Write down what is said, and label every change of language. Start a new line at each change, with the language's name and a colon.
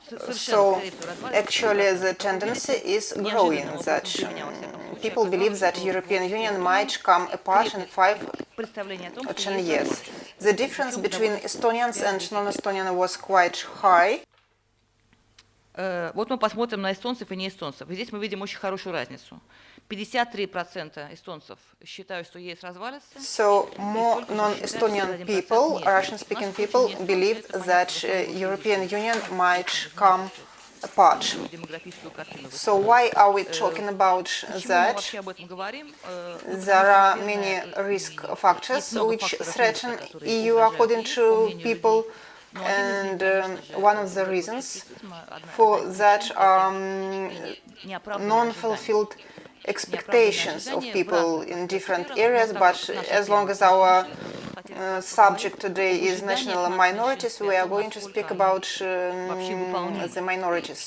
English: So actually the tendency is growing, that people believe that European Union might come apart in 5 or 10 years. The difference between Estonians and non-Estonians was quite high.
Russian: Вот мы посмотрим на эстонцев и неэстонцев. И здесь мы видим очень хорошую разницу. 53% эстонцев считают, что ЕС развалится.
English: So more non-Estonian people, Russian-speaking people, believed that European Union might come apart. So why are we talking about that? There are many risk factors which threaten EU according to people, and one of the reasons for that are non-fulfilled expectations of people in different areas, but as long as our subject today is national minorities, we are going to speak about the minorities.